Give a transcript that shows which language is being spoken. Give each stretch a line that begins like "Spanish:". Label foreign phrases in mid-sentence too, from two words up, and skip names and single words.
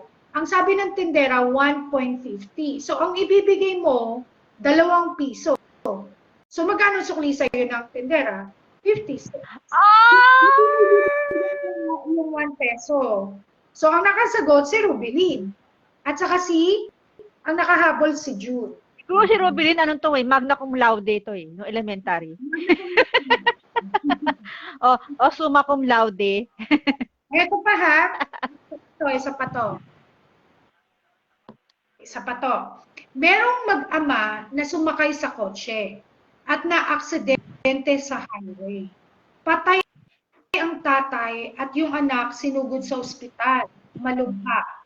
Filipino: Ang sabi ng tendera, 1.50. So, ang ibibigay mo, 2 piso. So, magkano sukli sa'yo ng tendera? 50 cents. Yung 1 peso. So, ang nakasagot si Rubilin. At saka ang nakahabol si Jude. Siguro si Rubilin, anong to
Latin: magna cum laude
Filipino: ito no elementary.
Latin: o summa cum laude.
Filipino: Ito pa, ha? Isa pa to. Merong mag-ama na sumakay sa kotse at na-aksidente sa highway. Patay ang tatay at yung anak sinugod sa ospital, malubha.